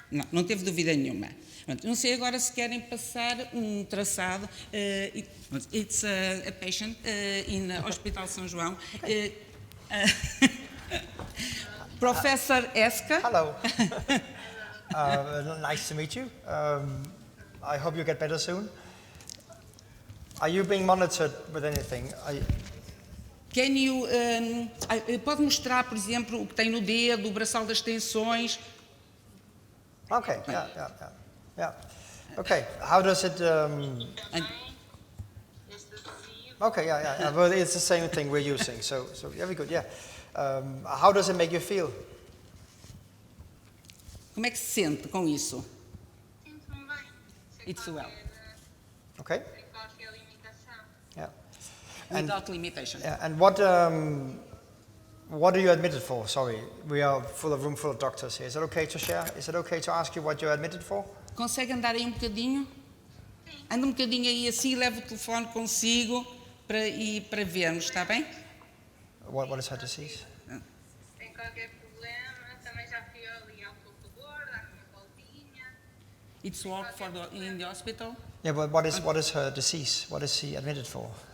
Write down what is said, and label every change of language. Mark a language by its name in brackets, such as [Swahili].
[Portuguese] Não teve dúvida nenhuma. Não sei agora se querem passar um traçado. [English] It's a patient in Hospital São João. Professor Esca. Hello. Nice to meet you. I hope you get better soon. Are you being monitored with anything? Can you, [Portuguese] pode mostrar, por exemplo, o que tem no dedo, o braçal das tensões? [English] Okay, yeah. Okay, how does it... Okay, yeah. Well, it's the same thing we're using, so very good, yeah. How does it make you feel? [Portuguese] Como é que se sente com isso? Sinto-me bem. [English] It's well. Okay. [Portuguese] Sem qualquer limitação. [English] Yeah. Without limitation. Yeah, and what are you admitted for? Sorry, we are room full of doctors here. Is it okay to share? Is it okay to ask you what you're admitted for? [Portuguese] Consegue andar aí um bocadinho? Anda um bocadinho aí assim, leva o telefone consigo para vermos, está bem? [English] What is her disease? [Portuguese] Sem qualquer problema. Também já fui ali ao computador, dar uma voltinha. [English] It's work in the hospital? Yeah, but what is her disease? What is she admitted for?